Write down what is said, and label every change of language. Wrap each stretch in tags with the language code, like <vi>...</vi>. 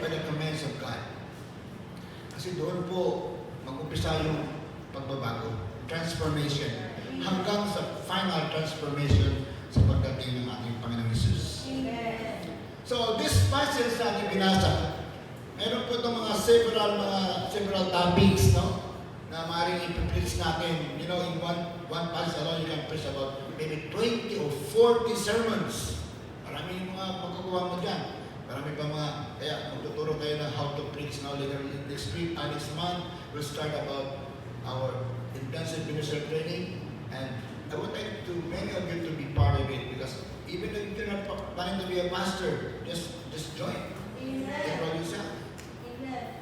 <en>by the commands of God.</en> <tl>Kasi doon po mag-umpisa yung pagbabago, transformation, hanggang sa final transformation sa pagdating ng ating Panginoong Jesus.</tl> <en>Amen.</en> <tl>So, this passage na ating binasa, meron po itong mga several topics, no? Na maaaring ipipreach natin.</tl> <en>You know, in one passage alone, you can preach about maybe 20 or 40 sermons.</en> <tl>Marami yung mga magkukuha mo dyan. Marami pa mga, kaya magtuturo tayo na</tl> <en>how to preach now later next week, next month. We'll start about our intensive ministry training. And I would like many of you to be part of it, because even if you're not planning to be a pastor, just join. Amen. Enroll yourself. Amen.</en>